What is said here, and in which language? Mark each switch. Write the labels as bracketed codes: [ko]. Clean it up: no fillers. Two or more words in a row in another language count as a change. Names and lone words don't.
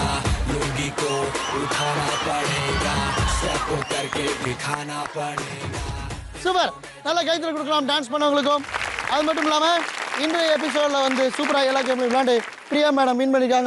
[hi] लुंगी को उठाना पड़ेगा, स्टेप करके दिखाना पड़ेगा. [ta] சூப்பர். நல்லா கைத்தறி கொடுக்கலாம் டான்ஸ் பண்ணவங்களுக்கும். அது மட்டும் இல்லாமல் இன்றைய எபிசோடில் வந்து சூப்பராக எல்லா கேம்லையும் விளையாண்டு பிரியா மேடம் வின் பண்ணியிருக்காங்க.